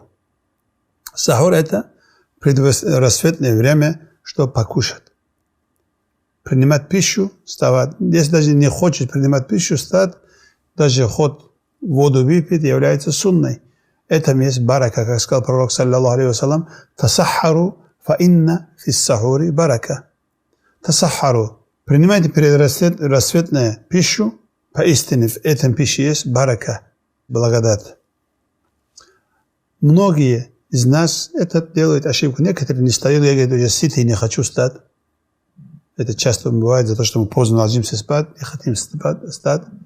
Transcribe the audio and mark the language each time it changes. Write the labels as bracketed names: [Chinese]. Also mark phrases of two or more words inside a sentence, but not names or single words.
[Russian] Сахур – это предрассветное время, чтобы покушать. Принимать пищу, вставать. Если даже не хочет принимать пищу, встать, даже ход воду выпить является сунной. Это есть барака, как сказал пророк, [Arabic] صلى الله عليه وسلم, «تسحروا فإن في السحور بركة». [Russian] Тасахару. Принимайте предрассветную пищу, поистине в этом пище есть барака, благодать. Многие из нас это делают ошибку. Некоторые не встают, я говорю, я сытый, не хочу встать. Это часто бывает за то, что мы поздно ложимся спать, не хотим встать.